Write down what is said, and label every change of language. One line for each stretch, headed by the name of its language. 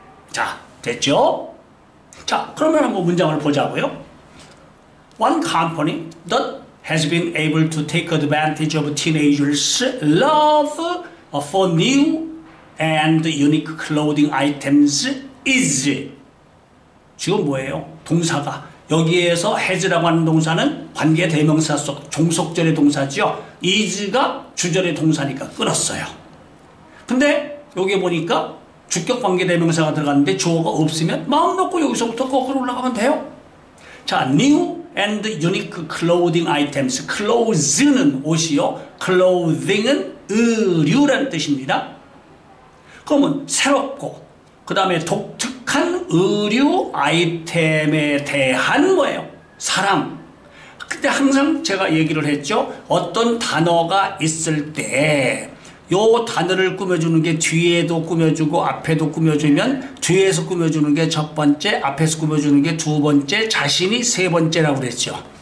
Korean: 자, 됐죠? 자, 그러면 한번 문장을 보자고요.
English: One company that has been able to take advantage of teenagers' love for new and unique clothing items is.
Korean: 지금 뭐예요? 동사가. 여기에서 has라고 하는 동사는 관계 대명사 속 종속절의 동사죠. is가 주절의 동사니까 끊었어요. 근데 여기 보니까 주격 관계 대명사가 들어갔는데 주어가 없으면 마음 놓고 여기서부터 거꾸로 올라가면 돼요. 자,
English: new and unique clothing items.
Korean: clothes는 옷이요. clothing은 의류라는 뜻입니다. 그러면 새롭고 그 다음에 독특한 의류 아이템에 대한 뭐예요? 사랑. 그때 항상 제가 얘기를 했죠. 어떤 단어가 있을 때 요 단어를 꾸며주는 게 뒤에도 꾸며주고 앞에도 꾸며주면 뒤에서 꾸며주는 게 첫 번째, 앞에서 꾸며주는 게 두 번째, 자신이 세 번째라고 그랬죠.